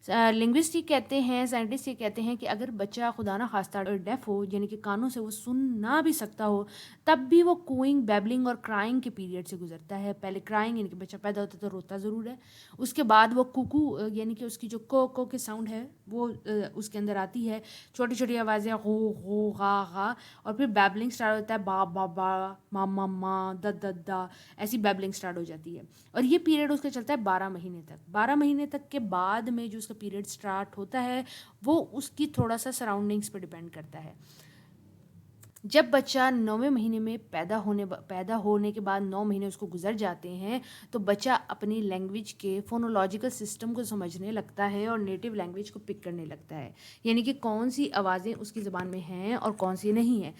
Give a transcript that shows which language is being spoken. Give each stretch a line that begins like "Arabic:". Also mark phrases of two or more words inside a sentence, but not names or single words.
Urdu: لنگوسٹ یہ کہتے ہیں، سائنٹسٹ یہ کہتے ہیں کہ اگر بچہ خدا نہ خواستہ ڈیف ہو، یعنی کہ کانوں سے وہ سن نہ بھی سکتا ہو، تب بھی وہ کوئنگ، بیبلنگ اور کرائنگ کے پیریڈ سے گزرتا ہے. پہلے کرائنگ یعنی کہ بچہ پیدا ہوتا ہے تو روتا ضرور ہے، اس کے بعد وہ کوکو یعنی کہ اس کی جو کو کے ساؤنڈ ہے وہ اس کے اندر آتی ہے، چھوٹی چھوٹی آوازیں غو غو غا غا، اور پھر
English: babbling start
Urdu: ہوتا ہے، با با با، ما ما ما، دا دا دا، ایسی
English: babbling start
Urdu: ہو جاتی ہے. اور یہ پیریڈ اس کا چلتا ہے 12 مہینے تک. 12 مہینے تک کے بعد میں جو اس کا
English: period start
Urdu: ہوتا ہے وہ اس کی تھوڑا سا سراؤنڈنگس پہ ڈیپینڈ کرتا ہے. جب بچہ 9ویں مہینے میں پیدا ہونے کے بعد 9 مہینے اس کو گزر جاتے ہیں تو بچہ اپنی لینگویج کے
English: phonological system
Urdu: کو سمجھنے لگتا ہے اور
English: native language
Urdu: کو پک کرنے لگتا ہے، یعنی کہ کون سی آوازیں اس کی زبان میں ہیں اور کون سی نہیں ہیں.